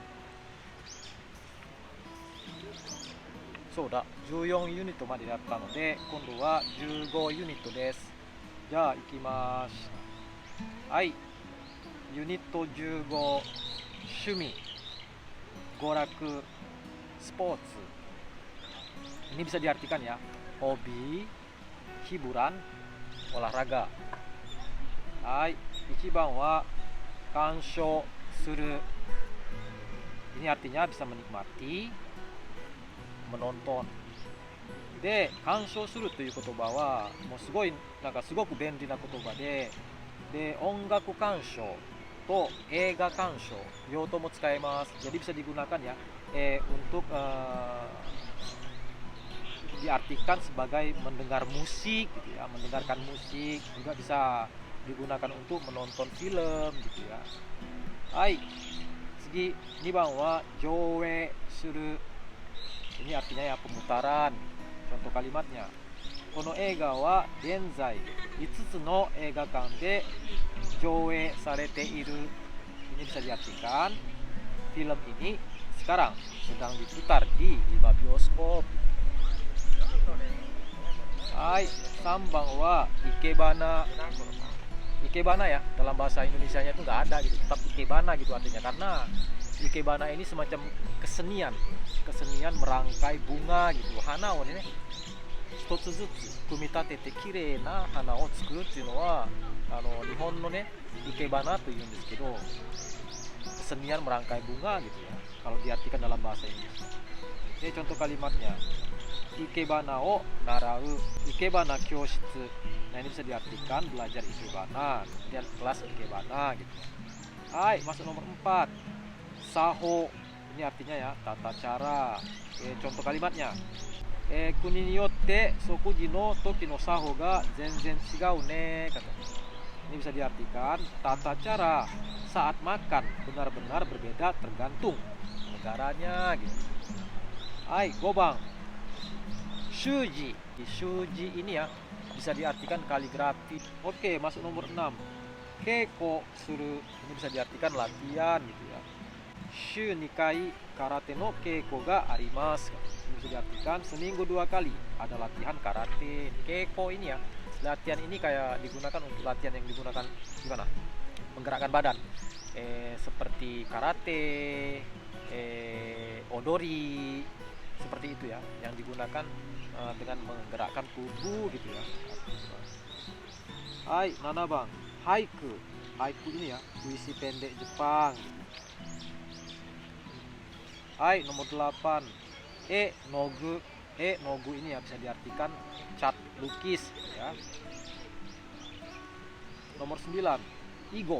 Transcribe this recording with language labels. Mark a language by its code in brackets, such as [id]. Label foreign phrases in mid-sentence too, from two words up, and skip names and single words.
[ja] そうだ、14ユニットまでやったので、今度は15ユニットです。じゃあ行きます。はい、ユニット15、趣味、娯楽, [en] sports. [id] Ini bisa diartikan ya, hobi, hiburan, olahraga. [ja] Hai, 1 番は鑑賞する. [id] Ini artinya bisa menikmati, menonton. [ja] で、鑑賞するという言葉はもうすごく便利な言葉で、音楽鑑賞と映画鑑賞両方も使えます。 [id] Jadi bisa digunakan ya untuk diartikan sebagai mendengar musik gitu ya, mendengarkan musik, juga bisa digunakan untuk menonton film gitu ya. [ja] Hai, 次2番は上映する. [id] Ini artinya ya pemutaran. Contoh kalimatnya, [ja] この映画は現在5つの映画館で上映されている. [id] Ini bisa diartikan film ini sekarang sedang diputar di 5 bioskop. [ja] Hai, 3 番はikebana. [id] Ikebana ya, dalam bahasa Indonesianya itu nggak ada gitu, tetap ikebana gitu artinya, karena ikebana ini semacam kesenian merangkai bunga gitu. [ja] Hanaをね、一つずつ組み立てて綺麗な花を作るっていうのは日本のね、ikebanaというんですけど、 [id] kesenian merangkai bunga gitu ya, kalau diartikan dalam bahasa Indonesia. Ini contoh kalimatnya, [ja] 生け花を習う、生け花教室. [id] Nah, ini bisa diartikan belajar ikebana, kemudian kelas ikebana gitu. Hai, masuk nomor 4, saho. Ini artinya ya tata cara. Contoh kalimatnya, [ja] 国によって食事の時の作法が全然違うね, [id] kata. Ini bisa diartikan tata cara saat makan benar-benar berbeda tergantung negaranya gitu. [ja] Hai, 5 番, shuji. [id] Di shuji ini ya bisa diartikan kaligrafi. Oke, masuk nomor 6, keiko suru. Ini bisa diartikan latihan gitu ya. [ja] 週2回空手の稽古があります. [id] Ini bisa diartikan seminggu 2 kali ada latihan karate. Keiko ini ya, latihan ini kayak digunakan untuk latihan yang digunakan gimana? Menggerakkan badan. Seperti karate, odori, seperti itu ya, yang digunakan dengan menggerakkan tubuh gitu ya. [ja] Hai, 7 番, haiku. [id] Haiku ini ya, puisi pendek Jepang. Hai, nomor 8, nogu. Nogu ini ya bisa diartikan cat lukis ya. Nomor 9, igo.